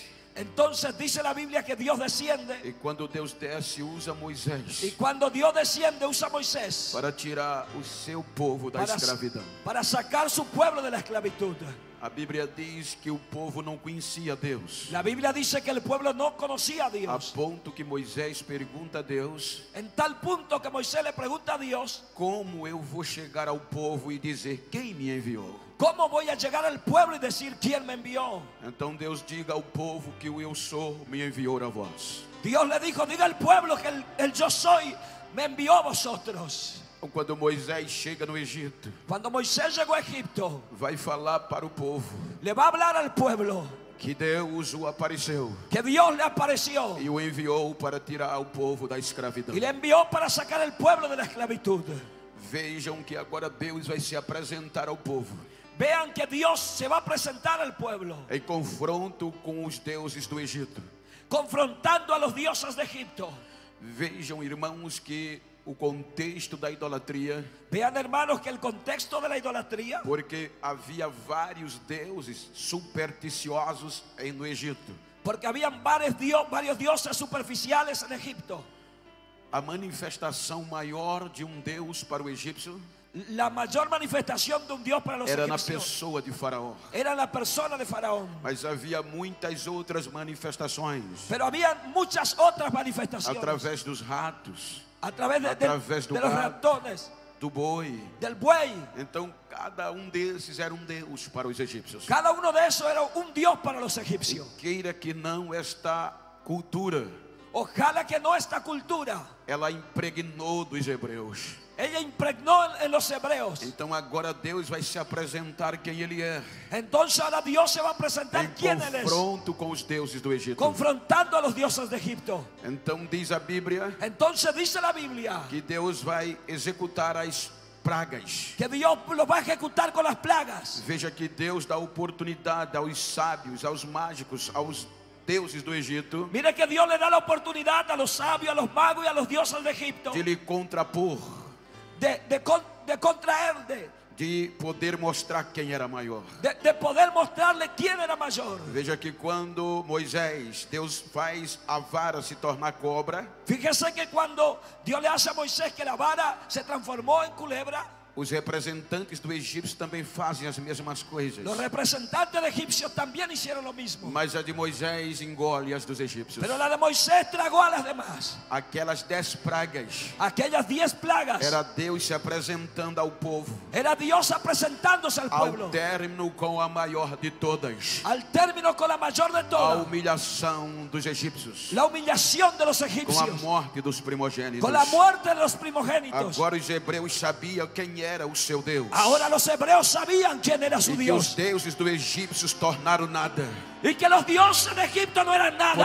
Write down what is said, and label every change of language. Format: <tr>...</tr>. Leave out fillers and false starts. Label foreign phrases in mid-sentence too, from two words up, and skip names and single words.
<es>entonces dice la Biblia que Dios desciende.</es> <pt>E quando Deus desce, usa</pt> <es>Y Moisés cuando Dios desciende, usa a Moisés</es> <pt>para tirar o seu povo da escravidão.</pt> <es>para sacar su pueblo de la esclavitud.</es> <pt>A Bíblia diz que o povo não conhecia Deus,</pt> <es>La Biblia dice que el pueblo no conocía a a Dios.</es> <pt>ponto que Moisés pergunta a Deus:</pt> <es>En tal punto que Moisés le pregunta a Dios:</es> <pt>como eu vou chegar ao povo e dizer quem me enviou?</pt> <es>¿cómo voy a llegar al pueblo y decir quién me envió?</es> <pt>Então Deus diga ao povo que o eu sou me enviou a vós.</pt> <es>Dios le dijo: diga al pueblo que el yo soy me envió a vosotros.</es> <pt>Então, quando Moisés chega no Egito,</pt> <es>Cuando Moisés llegó a Egipto,</es> <pt>vai falar para o povo</pt> <es>le va a hablar al pueblo</es> <pt>que Deus o apareceu</pt> <es>que Dios le apareció</es> <pt>e o enviou para tirar o povo da escravidão.</pt> <es>y le envió para sacar el pueblo de la esclavitud.</es> <pt>Vejam que agora Deus vai se apresentar ao povo</pt> <es>Vean que Dios se va a presentar al pueblo,</es> <pt>em confronto com os deuses do Egito.</pt> <es>confrontando a los dioses de Egipto.</es> <pt>Vejam, irmãos, que o contexto da idolatria,</pt> <es>Vean, hermanos, que el contexto de la idolatría,</es> <pt>porque havia vários deuses supersticiosos no Egito.</pt> <es>porque habían varios dioses superficiales en Egipto.</es> <pt>A manifestação maior de um Deus para o egípcio</pt> <es>La mayor manifestación de un Dios para los</es> <pt>era na</pt> <es>egipcios</es> <pt>pessoa de Faraó.</pt> <es>era la persona de Faraón.</es> <pt>Mas havia muitas outras manifestações</pt> <es>Pero había muchas otras manifestaciones</es> <pt>através dos ratos,</pt> <es>a través</es> <pt>através do</pt> <es>de los</es> <pt>gado,</pt> <es>ratones,</es> <pt>do boi.</pt> <es>del buey.</es> <pt>Então cada um desses era um Deus para os egípcios.</pt> <es>Cada uno de esos era un Dios para los egipcios.</es> <pt>Queira que não, esta cultura,</pt> <es>Ojalá que no esta cultura,</es> <pt>ela impregnou dos hebreus.</pt> <es>ella impregnó en los hebreos.</es> <pt>Então agora Deus vai se apresentar quem Ele é,</pt> <es>Entonces ahora Dios se va a presentar</es> <pt>em</pt> <es>quién Él es,</es> <pt>confronto com os deuses do Egito.</pt> <es>confrontando a los dioses de Egipto.</es> <pt>Então diz a Bíblia</pt> <es>Entonces dice la Biblia</es> <pt>que Deus vai executar as pragas.</pt> <es>que Dios lo va a ejecutar con las plagas.</es> <pt>Veja que Deus dá oportunidade aos sábios, aos mágicos, aos deuses do Egito,</pt> <es>Mire que Dios le da la oportunidad a los sabios, a los magos y a los dioses de Egipto</es> <pt>de lhe contrapor,</pt> <es>de contraerle,</es> <pt>de poder mostrar quem era maior.</pt> <es>de poder mostrarle quién era mayor.</es> <pt>Veja que quando Moisés, Deus faz a vara se tornar cobra,</pt> <es>Fíjese que cuando Dios le hace a Moisés que la vara se transformó en culebra,</es> <pt>os representantes do Egito também fazem as mesmas coisas.</pt> <es>los representantes de egipcios también hicieron lo mismo.</es> <pt>Mas a de Moisés engole as dos egípcios.</pt> <es>Pero la de Moisés tragó a las demás.</es> <pt>Aquelas 10 pragas</pt> <es>Aquellas 10 plagas</es> <pt>era Deus se apresentando ao povo,</pt> <es>era Dios presentándose al pueblo.</es> <pt>ao término com a maior de todas,</pt> <es>Al término con la mayor de a todas,</es> <pt>humilhação dos egípcios,</pt> <es>la humillación de los</es> <pt>com a</pt> <es>egipcios,</es> <pt>morte dos primogênitos.</pt> <es>con la muerte de los primogénitos.</es> <pt>Agora os hebreus sabiam quem era o seu Deus,</pt> <es>Ahora los hebreos sabían quién era su</es> <pt>e que os</pt> <es>Dios</es> <pt>deuses dos egípcios tornaram nada,</pt> <es>y que los dioses de Egipto no eran nada,</es>